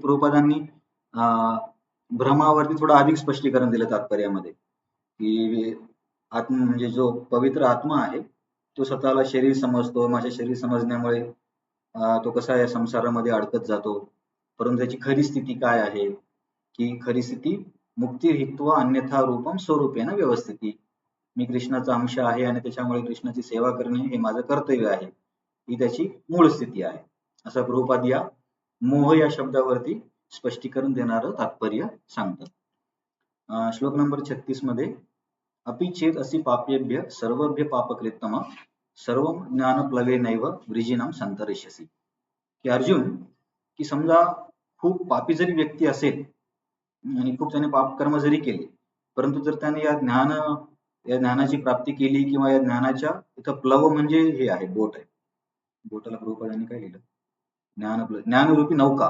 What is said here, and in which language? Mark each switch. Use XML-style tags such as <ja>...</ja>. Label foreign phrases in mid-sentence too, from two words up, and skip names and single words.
<mr>प्रभुपादांनी भ्रमावरती थोडं अधिक स्पष्टीकरण दिलं तात्पर्यामध्ये की म्हणजे जो पवित्र आत्मा आहे तो स्वतःला शरीर समजतो. माझे शरीर समजण्यामुळे तो कसा या संसारामध्ये अडकत जातो, परंतु त्याची खरी स्थिती काय आहे की खरी स्थिती</mr> <sa>मुक्ती हित्वा अन्यथा रूपम स्वरूपेण व्यवस्थिती.</sa> <mr>मी कृष्णाचा अंश आहे आणि त्याच्यामुळे कृष्णाची सेवा करणे हे माझं कर्तव्य आहे, ही त्याची मूळ स्थिती आहे, असा प्रभुपाद या मोह या शब्दावरती स्पष्टीकरण देणारं तात्पर्य सांगतात. श्लोक नंबर 36 मध्ये</mr> <sa>अपि चेत असी पापेभ्य सर्वभ्य पापकृत्तम सर्व ज्ञानप्लवेनैव वृजिनाम संतरिष्यसि.</sa> <mr>की अर्जुन, की समजा खूप पापी जरी व्यक्ती असेल आणि खूप त्याने पापकर्म जरी केले, परंतु जर त्याने या ज्ञानाची प्राप्ती केली किंवा या ज्ञानाच्या इथं प्लव म्हणजे हे आहे, बोट आहे, बोटाला प्रभुपादांनी काय लिहिलं, ज्ञानरूपी नौका.</mr>